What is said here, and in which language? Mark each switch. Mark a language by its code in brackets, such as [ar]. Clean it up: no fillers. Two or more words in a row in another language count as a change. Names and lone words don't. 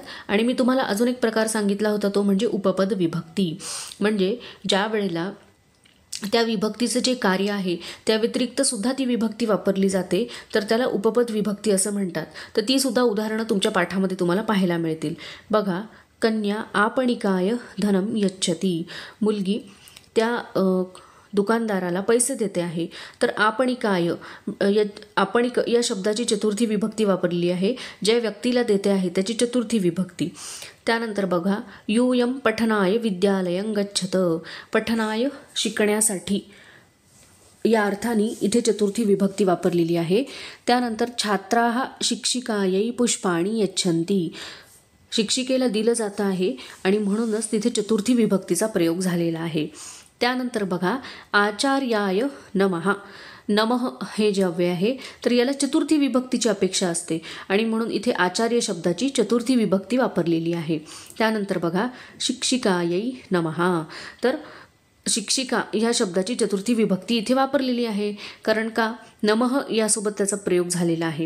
[mr] आणि मी तुम्हाला अजून एक प्रकार सांगितला होता तो म्हणजे उपपद विभक्ती. म्हणजे ज्या वेळेला त्या विभक्तीचं जे कार्य आहे त्या व्यतिरिक्त सुद्धा ती विभक्ती वापरली जाते तर त्याला उपपद विभक्ती असं म्हणतात. तर ती सुद्धा उदाहरणं तुमच्या पाठामध्ये तुम्हाला पाहायला मिळतील. बघा, [sa] कन्या आपणिकाय धनम यच्छती. [mr] मुलगी त्या दुकानदाराला पैसे देते आहे. तर आपणिकाय आपणिक या शब्दाची चतुर्थी विभक्ती वापरलेली आहे. ज्या व्यक्तीला देते आहे त्याची चतुर्थी विभक्ती. त्यानंतर बघा, [sa] यूयम पठनाय विद्यालयं गच्छत. [mr] पठनाय शिकण्यासाठी या अर्थाने इथे चतुर्थी विभक्ती वापरलेली आहे. [sa] त्यानंतर छात्राः शिक्षिकायै पुष्पाणि यच्छन्ति. [mr] शिक्षिकेला दिलं जातं आहे आणि म्हणूनच तिथे चतुर्थी विभक्तीचा प्रयोग झालेला आहे. त्यानंतर बघा, [sa] आचार्याय नमः. [mr] नमः हे जे अव्यय आहे तर याला चतुर्थी विभक्तीची अपेक्षा असते आणि म्हणून इथे आचार्य शब्दाची चतुर्थी विभक्ती वापरलेली आहे. त्यानंतर बघा, [sa] शिक्षिकायै नमः. [mr] तर शिक्षिका ह्या शब्दाची चतुर्थी विभक्ती इथे वापरलेली आहे. कारण का, नमः यासोबत त्याचा प्रयोग झालेला आहे.